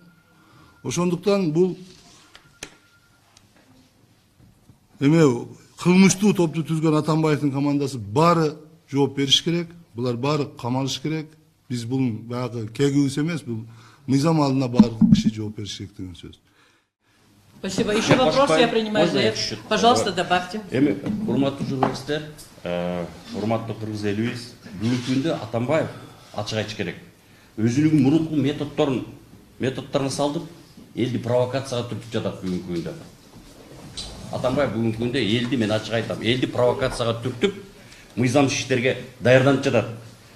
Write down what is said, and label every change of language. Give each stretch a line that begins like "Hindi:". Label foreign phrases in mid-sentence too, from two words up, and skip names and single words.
Kyrgyz: Ошондуктан бул эме кылмыштуу топту түзгөн Атамбаевдин командасы баары жооп бериш керек. Булар баары камалыш керек. Биз бул баягы кегибиз эмес, бул мыйзам алдында баары киши жооп бериш керек деген сөз.
Russian: Спасибо. Еще вопрос я принимаю за это. Пожалуйста, добавьте.
Kyrgyz: Урматтуу журналисттер, урматтуу кыргыз элибиз, бүгүнкү күндө Атамбаев ачык айтыш керек. Өзүнүн мурунку методдорун салдып, элди провокацияга түртүп жатат бүгүнкү күндө. Атамбаев бүгүнкү күндө элди, мен ачык айтам, элди провокацияга түртүп, мыйзамсыз иштерге даярданып жатат.